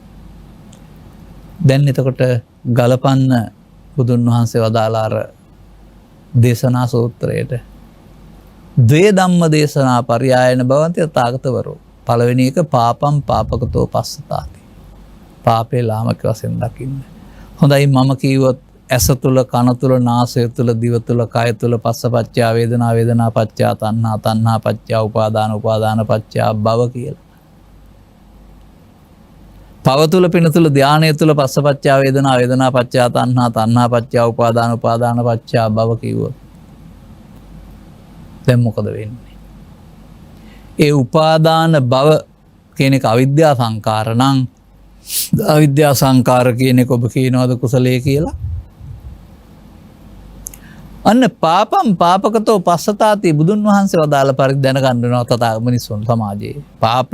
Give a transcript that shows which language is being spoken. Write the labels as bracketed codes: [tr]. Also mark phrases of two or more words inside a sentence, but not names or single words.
[si] දැන් එතකොට ගලපන්න බුදුන් වහන්සේ වදාලා අර දේශනා සූත්‍රයට [pi] ද්වේ ධම්ම දේශනා පරියායන භවන්ති තථාගතවරෝ. [si] පළවෙනි එක [pi] පාපම් පාපකතෝ පස්සතාති. [si] පාපේ ලාමක වශයෙන් දකින්න. හොඳයි මම කිව්වොත් ඇස තුල කන තුල නාසය තුල දිව තුල කය තුල [pi] පස්සපච්චා වේදනා වේදනා පච්චා තණ්හා තණ්හා පච්චා උපාදාන උපාදාන පච්චා භව [si] කියලා. පව තුල පින තුල ධානය තුල [pi] පස්සපච්චා වේදනා වේදනා පච්චා තණ්හා තණ්හා පච්චා උපාදාන උපාදාන පච්චා භව [si] කිව්වොත් දැන් මොකද වෙන්නේ? ඒ උපාදාන භව කියන එක අවිද්‍යා සංකාර නම් අවිද්‍යා සංකාර කියන එක ඔබ කියනවාද කුසලයේ කියලා? අන්න [pi] පාපම් පාපකතෝ පස්සතාති [si] බුදුන් වහන්සේ වදාළ පරිදි දැනගන්න වෙනවා තථාගත මිනිසුන් සමාජයේ.